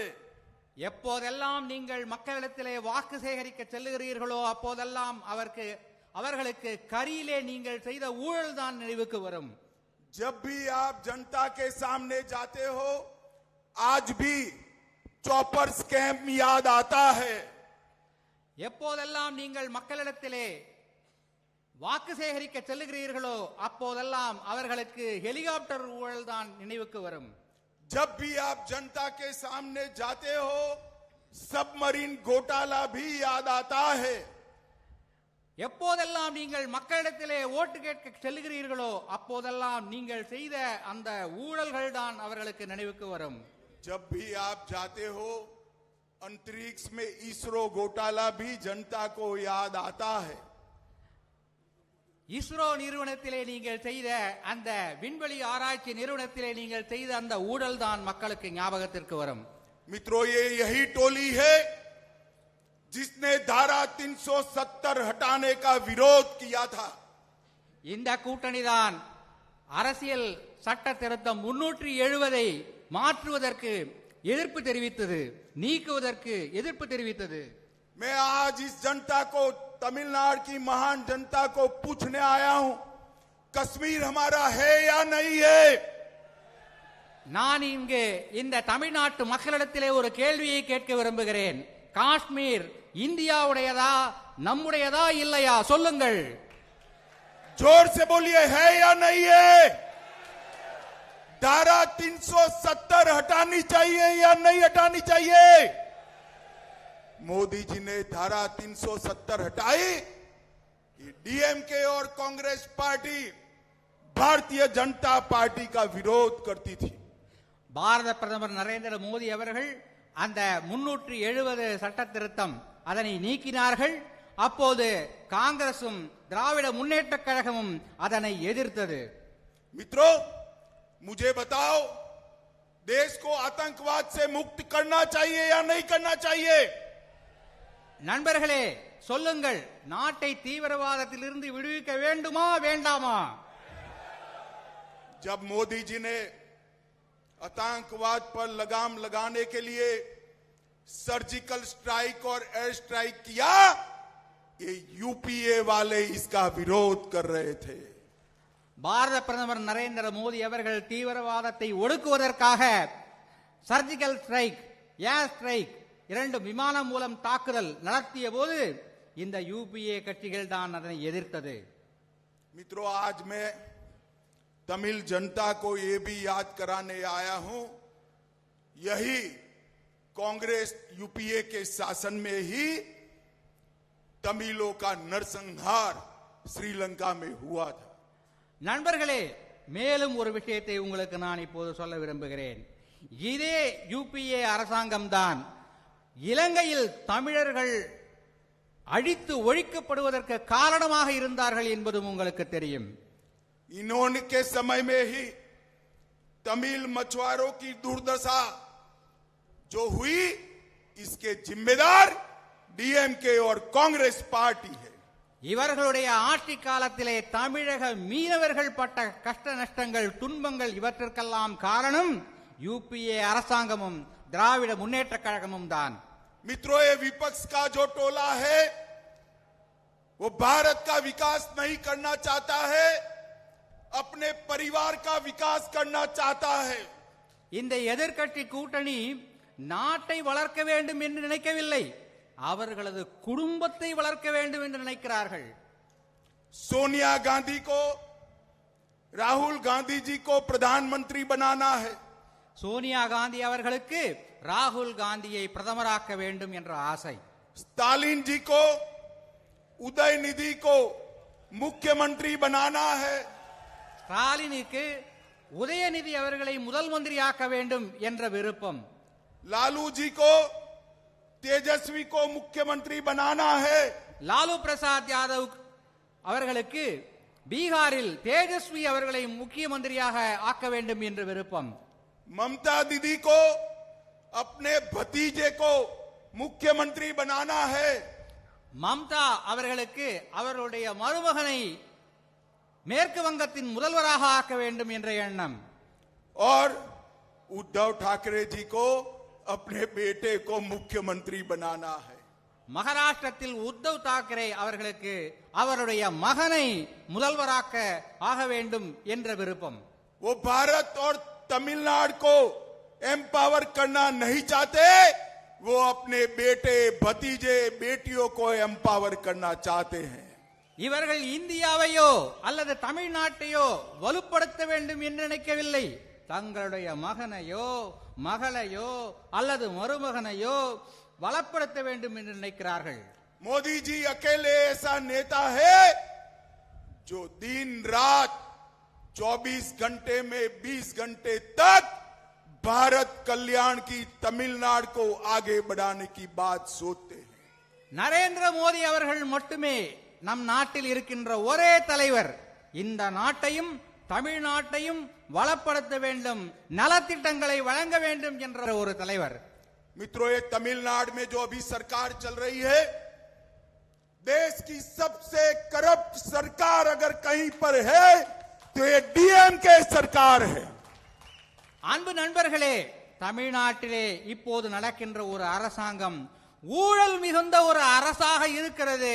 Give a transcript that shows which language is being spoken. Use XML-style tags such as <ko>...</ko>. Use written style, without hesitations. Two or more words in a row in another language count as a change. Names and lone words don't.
<ta>எப்போதெல்லாம் நீங்கள் மக்களிடத்திலே வாக்கு சேகரிக்க செல்லுகிறீர்களோ அப்போதெல்லாம் அவர்களுக்கு கரியிலே நீங்கள் செய்த ஊழல் தான் நினைவுக்கு வரும்.</ta> <hi>जब भी आप जनता के सामने जाते हो, आज भी</hi> <en>chopper scam</en> <hi>याद आता है।</hi> <ta>எப்போதெல்லாம் நீங்கள் மக்களிடத்திலே வாக்கு சேகரிக்க செல்லுகிறீர்களோ அப்போதெல்லாம் அவர்களுக்கு ஹெலிகாப்டர் ஊழல் தான் நினைவுக்கு வரும்.</ta> <hi>जब भी आप जनता के सामने जाते हो, सबमरीन घोटाला भी याद आता है।</hi> <ta>எப்போதெல்லாம் நீங்கள் மக்களிடத்திலே ஓட்டு கேட்க செல்லுகிறீர்களோ அப்போதெல்லாம் நீங்கள் செய்த அந்த ஊழல்கள் தான் அவர்களுக்கு நினைவுக்கு வரும்.</ta> <hi>जब भी आप जाते हो, अंतरिक्ष में इसरो घोटाला भी जनता को याद आता है।</hi> <ta>இஸ்ரோ நிறுவனத்திலே நீங்கள் செய்த அந்த விண்வெளி ஆராய்ச்சி நிறுவனத்திலே நீங்கள் செய்த அந்த ஊழல் தான் மக்களுக்கு ஞாபகத்திற்கு வரும்.</ta> <hi>मित्रों, ये यही टोली है जिसने धारा 370 हटाने का विरोध किया था।</hi> <ta>இந்த கூட்டணி தான் அரசியல் சட்ட திருத்தம் 370 மாற்றுவதற்கு எதிர்ப்பு தெரிவித்தது, நீக்குவதற்கு எதிர்ப்பு தெரிவித்தது.</ta> <hi>मैं आज इस जनता को, तमिलनाडु की महान जनता को पूछने आया हूं, कश्मीर हमारा है या नहीं है?</hi> <ta>நான் இங்கு இந்த தமிழ்நாட்டு மக்களிடத்திலே ஒரு கேள்வியை கேட்க விரும்புகிறேன். காஷ்மீர் இந்தியாவுடையதா, நம்முடையதா இல்லையா? சொல்லுங்கள்.</ta> <hi>जोर से बोलिए, है या नहीं है? धारा 370 हटानी चाहिए या नहीं हटानी चाहिए? मोदी जी ने धारा 370 हटाई। डीएमके और कांग्रेस पार्टी भारतीय जनता पार्टी का विरोध करती थी।</hi> <ta>பாரத பிரதமர் நரேந்திர மோடி அவர்கள் அந்த 370 சட்ட திருத்தம் அதனை நீக்கினார்கள். அப்போது காங்கிரசும் திராவிட முன்னேற்ற கழகமும் அதனை எதிர்த்தது.</ta> <hi>मित्रों, मुझे बताओ, देश को आतंकवाद से मुक्त करना चाहिए या नहीं करना चाहिए?</hi> <ta>நண்பர்களே சொல்லுங்கள், நாட்டை தீவிரவாதத்திலிருந்து விடுவிக்க வேண்டுமா வேண்டாமா?</ta> <hi>जब मोदी जी ने आतंकवाद पर लगाम लगाने के लिए</hi> <en>surgical strike</en> <hi>और</hi> <en>air strike</en> <hi>किया, ये यूपीए वाले इसका विरोध कर रहे थे।</hi> <ta>பாரத பிரதமர் நரேந்திர மோடி அவர்கள் தீவிரவாதத்தை ஒடுக்குவதற்காக</ta> <en>surgical strike, air strike,</en> <ta>2 விமானம் மூலம் தாக்குதல் நடத்திய போது இந்த யூபிஏ கட்சிகள் தான் அதனை எதிர்த்தது.</ta> <hi>मित्रों, आज मैं तमिल जनता को ये भी याद कराने आया हूं, यही कांग्रेस यूपीए के शासन में ही तमिलों का नरसंहार श्रीलंका में हुआ था।</hi> <ta>நண்பர்களே, மேலும் ஒரு விஷயத்தை உங்களுக்கு நான் இப்போது சொல்ல விரும்புகிறேன். இதே யூபிஏ அரசாங்கம் தான் இலங்கையில் தமிழர்கள் அழித்து ஒழிக்கப்படுவதற்கு காரணமாக இருந்தார்கள் என்பதும் உங்களுக்கு தெரியும்.</ta> <hi>इन्होंने के समय में ही तमिल मछुआरों की दुर्दशा जो हुई, इसके जिम्मेदार डीएमके और कांग्रेस पार्टी है।</hi> <ta>இவர்களுடைய ஆட்சி காலத்திலே தமிழக மீனவர்கள் பட்ட கஷ்ட நஷ்டங்கள், துன்பங்கள் இவற்றிற்கெல்லாம் காரணம் யூபிஏ அரசாங்கமும் திராவிட முன்னேற்ற கழகமும் தான்.</ta> <hi>मित्रों, ये विपक्ष का जो टोला है वो भारत का विकास नहीं करना चाहता है, अपने परिवार का विकास करना चाहता है।</hi> <ta>இந்த எதிர்க்கட்சி கூட்டணி நாட்டை வளர்க்க வேண்டும் என்று நினைக்கவில்லை, அவர்களது குடும்பத்தை வளர்க்க வேண்டும் என்று நினைக்கிறார்கள்.</ta> <hi>सोनिया गांधी को, राहुल गांधी जी को प्रधानमंत्री बनाना है।</hi> <ta>சோனியா காந்தி அவர்களுக்கு ராகுல் காந்தியை பிரதமராக்க வேண்டும் என்ற ஆசை.</ta> <hi>स्टालिन जी को, उदयनिधि को मुख्यमंत्री बनाना है।</hi> <ta>ஸ்டாலினுக்கு உதயநிதி அவர்களை முதல் மந்திரியாக்க வேண்டும் என்ற விருப்பம்.</ta> <hi>लालू जी को, तेजस्वी को मुख्यमंत्री बनाना है।</hi> <ta>லாலு பிரசாத் யாதவ் அவர்களுக்கு பீகாரில் தேஜஸ்வி அவர்களை முக்கிய மந்திரியாக ஆக்க வேண்டும் என்ற விருப்பம்.</ta> <hi>ममता दीदी को अपने भतीजे को मुख्यमंत्री बनाना है।</hi> <ta>மம்தா அவர்களுக்கு அவருடைய மருமகனை மேற்கு வங்கத்தின் முதல்வராக ஆக்க வேண்டும் என்ற எண்ணம்.</ta> <hi>और उद्धव ठाकरे जी को अपने बेटे को मुख्यमंत्री बनाना है।</hi> <ta>மகாராஷ்டிரத்தில் உத்தவ் தாக்கரே அவர்களுக்கு அவருடைய மகனை முதல்வராக்க ஆக வேண்டும் என்ற விருப்பம்.</ta> <hi>वो भारत और तमिलनाडु को एम्पावर करना नहीं चाहते, वो अपने बेटे, भतीजे, बेटियों को एम्पावर करना चाहते हैं।</hi> <ta>இவர்கள் இந்தியாவையோ அல்லது தமிழ்நாட்டையோ வலுப்படுத்த வேண்டும் என்று நினைக்கவில்லை, தங்களுடைய மகனையோ மகளையோ அல்லது மருமகனையோ வளப்படுத்த வேண்டும் என்று நினைக்கிறார்கள்.</ta> <hi>मोदी जी अकेले ऐसा नेता है जो दिन रात 24 घंटे में 20 घंटे तक भारत कल्याण की, तमिलनाडु को आगे बढ़ाने की बात सोचते हैं।</hi> <ta>நரேந்திர மோடி அவர்கள் மட்டுமே நம் நாட்டில் இருக்கின்ற ஒரே தலைவர், இந்த நாட்டையும் தமிழ்நாட்டையும் வளப்படுத்த வேண்டும், நலத்திட்டங்களை வழங்க வேண்டும் என்ற ஒரு தலைவர்.</ta> <hi>मित्रों, ये तमिलनाडु में जो अभी सरकार चल रही है, देश की सबसे करप्ट सरकार अगर कहीं पर है तो ये डीएमके सरकार है।</hi> <ta>அன்பு நண்பர்களே, தமிழ்நாட்டிலே இப்போது நடக்கின்ற ஒரு அரசாங்கம் ஊழல் மிகுந்த ஒரு அரசாக இருக்கிறது.</ta>